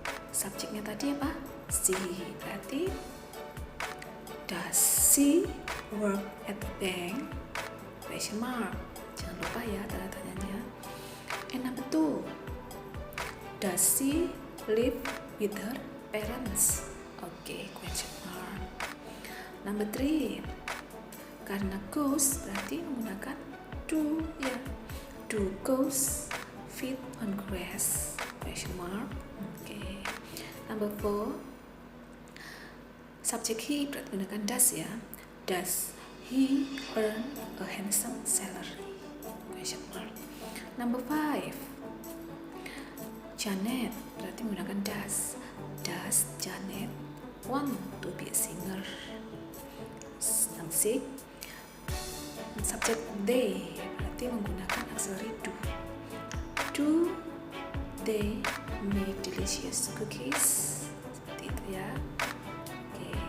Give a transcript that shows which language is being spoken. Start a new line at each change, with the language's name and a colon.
Indonesian: Subjeknya tadi apa?
English: She, berarti does she work at the bank? Question mark.
Indonesian: Jangan lupa ya tanda tanyanya.
English: And number 2, does she live with her parents? Oke, question mark.
Indonesian: Number 3, karena goes berarti menggunakan do ya.
English: Do goes feed on grass? Question mark. Oke.
Indonesian: Number 4, subjek he berarti menggunakan does ya.
English: Does he earn a handsome salary? Question mark. Number 5,
Indonesian: Janet berarti menggunakan does.
English: Does Janet want to be a singer? Next, subject they
Indonesian: berarti menggunakan
English: auxiliary do. Do they make delicious cookies?
Indonesian: Seperti itu ya.
English: Oke.